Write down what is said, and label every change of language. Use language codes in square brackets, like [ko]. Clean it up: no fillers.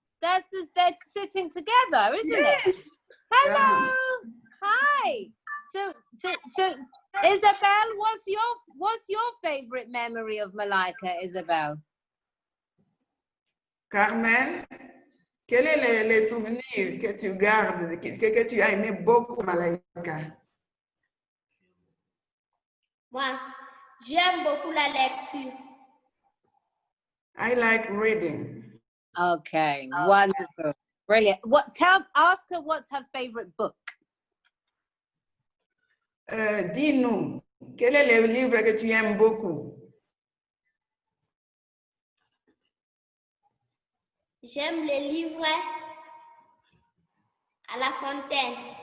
[en] They're sitting together, isn't it? Hello. Hi. So Isabel, what's your favorite memory of Malaika, Isabel? [fr] Carmel, quels sont les souvenirs que tu gardes, que tu as aimé beaucoup, Malaika? Moi, j'aime beaucoup la lecture. [en] I like reading. Okay, wonderful. Brilliant. Ask her what's her favorite book. [fr] Dis-nous, quel est le livre que tu aimes beaucoup? J'aime les livres à la fontaine.